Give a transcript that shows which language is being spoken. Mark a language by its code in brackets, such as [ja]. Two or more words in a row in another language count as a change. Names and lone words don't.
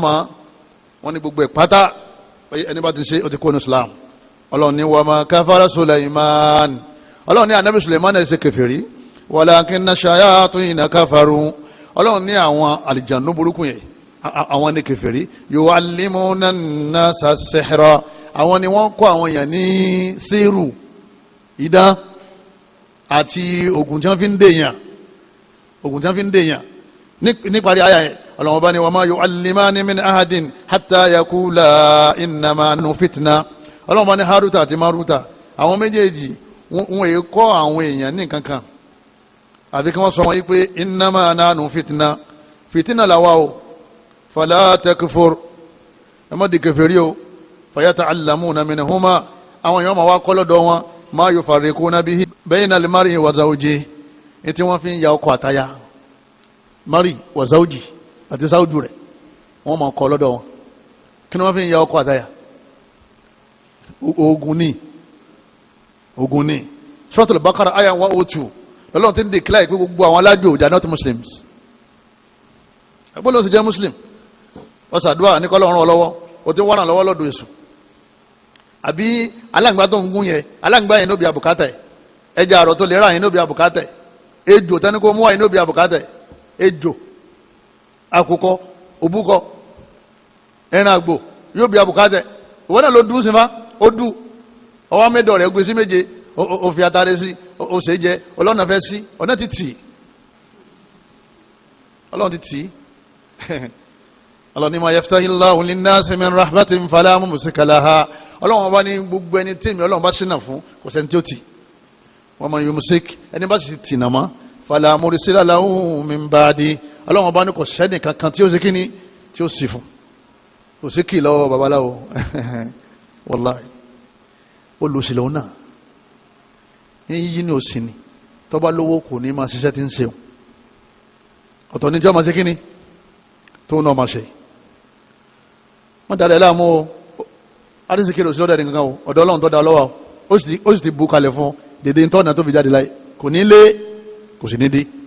[yo] mọ̀ wọ́n ní gbogbo ẹ̀ pátá ẹni bá ti ṣe ó ti kó ní Islam ọlọ́run ní [ar] وما كفر سليمان [yo] ọlọ́run ní anabi Sulaiman ẹ̀ ṣe kèfèrí [ar] ولكن الشياطين كفروا [yo] ọlọ́run ní àwọn àlìjànú burúkú yẹn àwọn ní kèfèrí [ar] يعلمون الناس السحر [yo] àwọn ni wọ́n kọ́ àwọn èèyàn ní síìrù idán àti oògùn tí wọ́n fi ń dèèyàn níparí ayà yẹn ọlọ́run bá ní [ar] وما يعلمان من أحد حتى يقولا إنما نحن فتنة [yo] ọlọ́run bá ní Haruta àti Maruta àwọn méjèèjì wọn èyí kọ́ àwọn èèyàn ní kankan àbí kí wọ́n sọ wọ́n yí pé [ar] إنما نحن فتنة [yo] làwa o [ar] فلا تكفر [yo] ẹ má di kèfèrí o [ar] فيتعلمون منهما [yo] àwọn èèyàn máa wá kọ́ lọ́dọ̀ wọn [ar] ما يفرقون به بين المرء وزوجه [yo] tí wọ́n fi ń ya ọkọ àtaya [ar] مرء وزوج [yo] àti sáwùjú rẹ̀ wọ́n máa kọ́ lọ́dọ̀ wọn kí ni wọ́n fi ń ya ọkọ àtaya ogun ní Suratul Baqara aya 102 lọ́lọ́run ti ń declare pé gbogbo àwọn alájò [en] they are not Muslims [yo] ẹgbẹ́ ló sì jẹ́ Muslim ọ̀sàdúrà ní kọ́lọ́run ọlọ́wọ́ o ti wọ́n lọ́wọ́ lọ́dọ̀ èṣù àbí aláǹgbá tó ń gún yẹn aláǹgbá yẹn ló bí àbùkátà ẹ̀ ẹja àrọ̀ tó lè ra yín níbi àbùkátẹ̀ ejò tẹ́ni kó mú wáyé níbi àbùkátẹ̀ ejò àkùkọ òbúkọ ẹran àgbò yóò bí àbùkátẹ̀ ìwọ náà ló dùn sí fa ó dùn ọwọ́ mẹ́dọ̀ rẹ̀ gbé sí méje ó fi atare sí ó ṣe jẹ ọlọ́nà fẹ́ sí ọ̀nà ti tì ọlọ́run ti tì ọlọ́run ní [ar] ما يفتح الله للناس من رحمة فلا ممسك لها [yo] ọlọ́run ọba ní gbogbo ẹni tí mi ọlọ́run bá ṣínà fún kò sẹ́ni tí ó tì wa [ar] من يمسك [yo] ẹni bá sì tì nà mọ́ [ar] فلا مرسل له من بعد [yo] ọlọ́run ọba ní kò sẹ́ni kankan tí ó ṣe kíni tí ó sì fún kò sí kì lọ́wọ́ babaláwo wallahi olùsìlẹ̀ náà yíyí ní òsì ni tọ́ba lówó kò ní máa ṣiṣẹ́ tí ń ṣeun ọ̀tọ̀ ní jọ́ máa ṣe kíni tó náà máa ṣe wọ́n dára ẹ̀ láàmú o arísìkí lòsì lọ́dọ̀ ẹnìkan o ọ̀dọ̀ ọlọ́run tó dá lọ́wọ́ ó sì ti bu kalẹ̀ fún dèdè ń tọ́nà tó fi jáde láyé kò ní lé kò sì ní dé